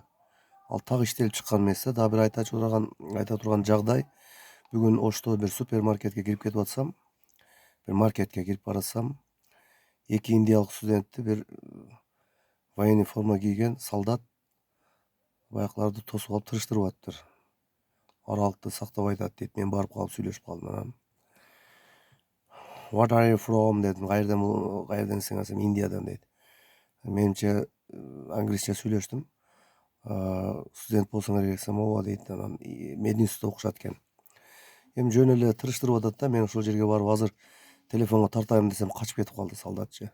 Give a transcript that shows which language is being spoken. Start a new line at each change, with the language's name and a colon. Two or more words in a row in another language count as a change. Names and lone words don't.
Kyrgyz: Ал так иштелип чыккан эмес да. Дагы бир айта турган жагдай, бүгүн Ошто бир супермаркетке кирип кетип атсам, bir marketке кирип барасам, 2 индиялык студентти бир
Russian: военный форма
Kyrgyz: кийген солдат баякыларды тосуп алып тырыштырып атыптыр. Аралыкты сактабай атат дейт. Мен барып калып сүйлөшүп калдым анан.
English: What are you from дедим.
Kyrgyz: Кайерденсиң десем, Индиядан дейт. Менимче англисче сүйлөштүм. Студент болсоңор керек десем, ооба дейт. Анан Мединститутта окушат экен. Эми жөн эле тырыштырып атат да. Мен ошол жерге барып азыр телефонго тартайм десем, качып кетип калды солдатчы.